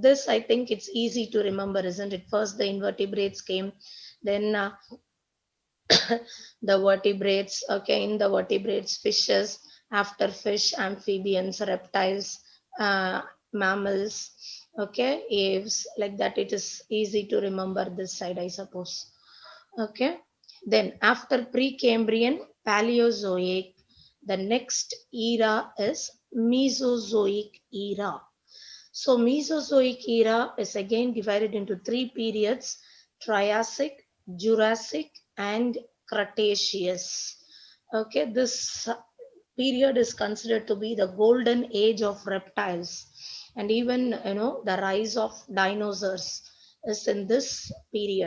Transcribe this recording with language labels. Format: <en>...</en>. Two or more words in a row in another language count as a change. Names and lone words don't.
<en>This, I think it's easy to remember, isn't it? First the invertebrates came, then the vertebrates, okay, in the vertebrates, fishes, after fish, amphibians, reptiles, uh, mammals, okay, aves, like that. It is easy to remember this side, I suppose. Okay, then after Precambrian, Paleozoic, the next era is Mesozoic era. So Mesozoic era is again divided into three periods: Triassic, Jurassic, and Cretaceous. Okay, this period is considered to be the golden age of reptiles, and even the rise of dinosaurs is in this period.</en>